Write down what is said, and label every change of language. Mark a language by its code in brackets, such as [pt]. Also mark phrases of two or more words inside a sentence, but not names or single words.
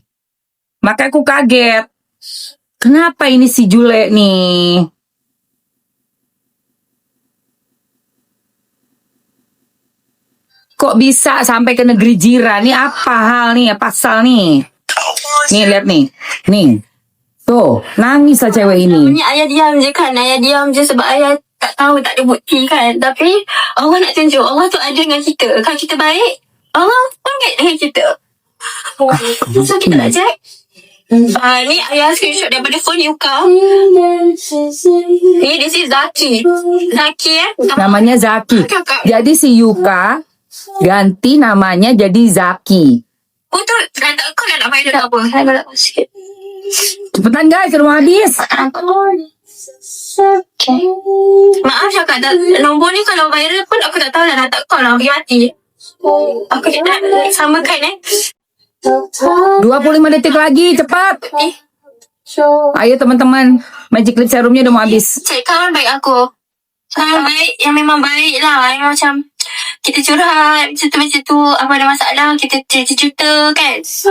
[id] Makanya aku kaget. Kenapa ini si Jule nih? Kok bisa sampai ke negeri jiran? [ms] Nih apa hal nih? Pasal nih. Nih lihat nih. Nih. [id] Tuh, nangis lah cewek ini. [ms] Namanya ayah diam je kan. Ayah diam je sebab ayah tak tahu, tak ada bukti kan. Tapi Allah nak tunjuk. Allah tu ada dengan kita. Kalau kita baik, Allah pun baik dengan kita. So kita nak check. Ni ayah screenshot daripada phone Yuka. [en] Ni this is Zaki. Zaki [ms] Namanya Zaki. Jadi si Yuka ganti namanya jadi Zaki. Oh tu, kau nak main tak apa? Saya nak sikit. [id] Cepetan guys, rumah habis. [ms] Maaf cakap tak, nombor ni kalau viral pun aku tak tahu nak tak call lah, pergi mati. Aku nak samakan [id] 25 detik lagi, cepat. Ayo teman-teman, Magic Lip Serumnya udah mau habis. [ms] Cik kawan baik aku. Kawan baik yang memang baik lah. Yang macam kita curhat macam tu, apa ada masalah kita cerita kan.